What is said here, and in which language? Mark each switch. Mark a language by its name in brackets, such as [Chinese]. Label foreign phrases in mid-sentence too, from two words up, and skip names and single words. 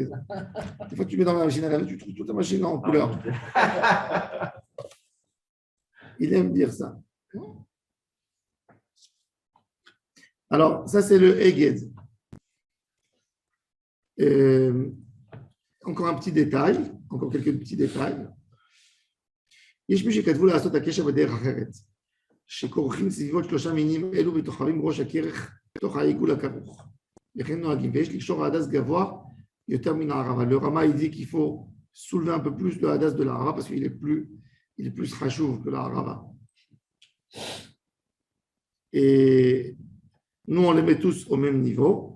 [French] Des fois, tu mets dans la machine à laver, tu trouves toute la machine en couleur. Il aime dire ça. Alors, ça, c'est le Eged. Encore un petit détail, encore quelques petits détails. [Hebrew] יש מי שכתבו לעשות הקשר בדרך אחרת, שכורכים סביבות 3 מינים אלו ותוחרים ראש הכרך תוך העיגול הכרוך. לכן נוהגים, ויש לקשור ההדס גבוה יותר מן הערבה. [French] Le Rama, il dit qu'il faut soulever un peu plus le hadas de la Harava parce qu'il est plus chachouv que la Harava. Et nous, on les met tous au même niveau.